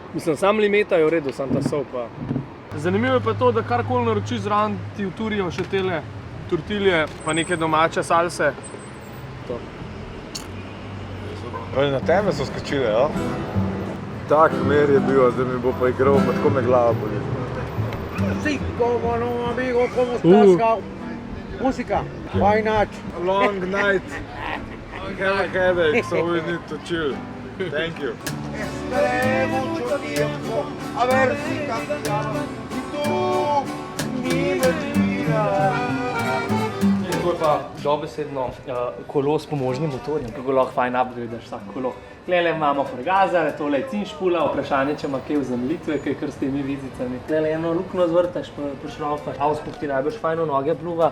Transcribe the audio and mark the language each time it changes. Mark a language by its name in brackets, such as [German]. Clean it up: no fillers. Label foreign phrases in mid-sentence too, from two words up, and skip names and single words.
[Slovenian] Mislim, sam limeta je v redu, sam ta sol pa. Zanimivo je pa to, da karkoli naročiš zraven ti vturijo še tele tortilje, pa neke domače salse. To. Na teme so skočile, ja? Tak mer je bil, zdaj mi bo pa igral, pa tako me glava boli. [Spanish] Sí, como no, amigo, ¿cómo estás? Música, [English] why not? A long night. I have a headache, so we need to chill. Thank you. [Spanish] Esperé mucho tiempo a ver si cambiaba. Y tú, mi mentira. [Slovenian] To je pa dobesedno kolo s pomožnim motorjem, ki ga lahko fajn upgradeš vsak kolo. Tlele imamo frgazer, tole je cinšpula, vprašanje, če ima kaj vzemljitve, kaj kar s temi vizicami. Tlele eno lukno zvrtaš, pa šrofaš. Avspuh ti najbolj fajn v noge pluva.